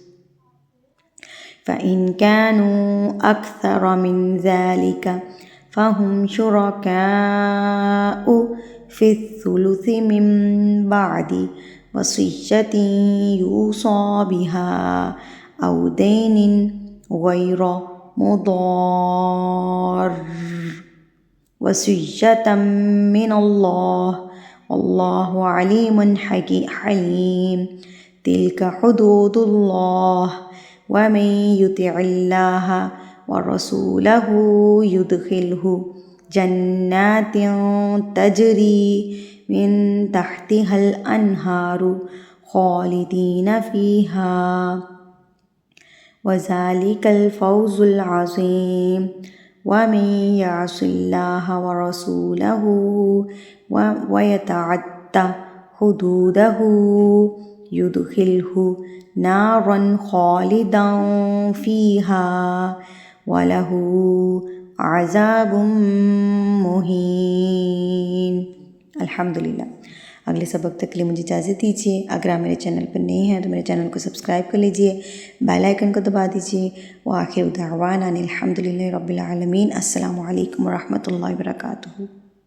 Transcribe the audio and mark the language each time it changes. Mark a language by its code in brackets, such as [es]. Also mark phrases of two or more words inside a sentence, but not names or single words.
[ar] فإن كانوا أكثر من ذلك فهم شركاء في الثلث من بعد وصية يوصى بها أو دين غير مضار وصية من الله والله عليم حليم. تلك حدود الله ومن يطع الله ورسوله يدخله جنات تجري من تحتها الأنهار خالدين فيها وذلك الفوز العظيم. ومن يعص الله ورسوله ويتعد حدوده يدخله نارا خالدا فيها وله عذاب مهين. الحمد لله. [hi] अगले सबक तक के लिए मुझे इजाज़त दीजिए। अगर आप मेरे चैनल पर नए हैं तो मेरे चैनल को सब्सक्राइब कर लीजिए, [en] bell icon [hi] को दबा दीजिए। [ar] وآخر دعوانا أن الحمد لله رب العالمين السلام عليكم ورحمة الله وبركاته.